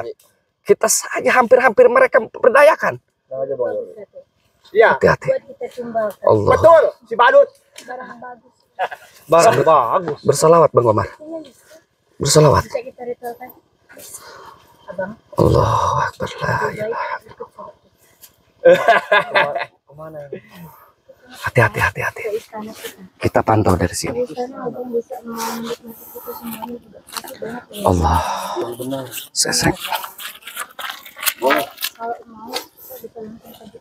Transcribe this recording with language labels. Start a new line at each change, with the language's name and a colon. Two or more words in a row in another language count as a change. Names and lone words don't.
Indonesian: Kita saja hampir-hampir mereka perdayakan. Iya. Hati-hati. Buat kita tumbalkan. Allah. Betul, si balut. Barang bagus. Barang bagus. Bersalawat Bang Komar. Bersalawat. Bisa kita ritualkan. Abang.
Arabic: الله أكبر. لا إله.
Indonesian: Hati-hati, hati-hati. Ke istana kita. Kita pantau dari sini. Di sana abang bisa menikmati kita semuanya juga. Pasti banyak ya. Allah. Sesek. Kalau mau kita bisa langsung saja.